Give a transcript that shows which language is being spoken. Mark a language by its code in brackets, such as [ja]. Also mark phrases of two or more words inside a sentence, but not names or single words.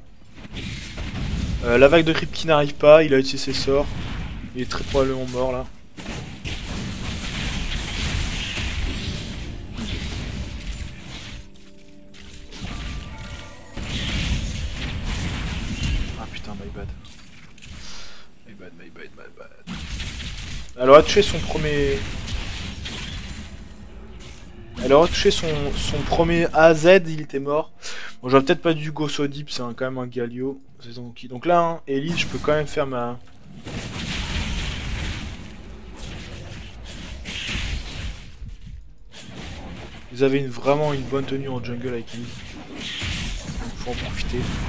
[fr] La vague de creep qui n'arrive pas, il a utilisé ses sorts. Il est très probablement mort là. Ah putain, [en] my bad. My bad, my bad, my bad. [fr] Elle aura touché son premier. Elle aura touché son premier AZ, il était mort. Bon, j'aurais peut-être pas dû [en] go so deep, [fr] c'est quand même un Galio. Donc là, hein, Elise, je peux quand même faire ma. Vous avez vraiment une bonne tenue en jungle avec Elise. Donc faut en profiter.